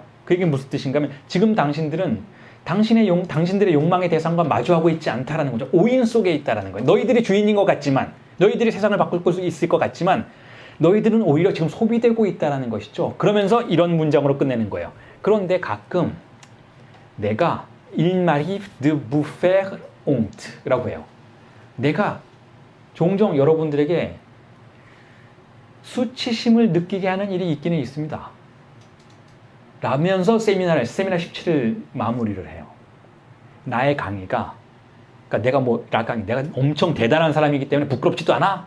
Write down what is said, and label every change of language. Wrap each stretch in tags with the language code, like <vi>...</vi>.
<ko>그게 무슨 뜻인가 하면 지금 당신들은 당신들의 욕망의 대상과 마주하고 있지 않다라는 거죠. 오인 속에 있다라는 거예요. 너희들이 주인인 것 같지만, 너희들이 세상을 바꿀 수 있을 것 같지만 너희들은 오히려 지금 소비되고 있다는 것이죠. 그러면서 이런 문장으로 끝내는 거예요. 그런데 가끔 내가</ko> <fr>il m'arrive de vous faire honte</fr> <ko>라고 해요. 내가 종종 여러분들에게 수치심을 느끼게 하는 일이 있기는 있습니다. 라면서 세미나 17을 마무리를 해요. 나의 강의가 그러니까 내가 엄청 대단한 사람이기 때문에 부끄럽지도 않아?</ko>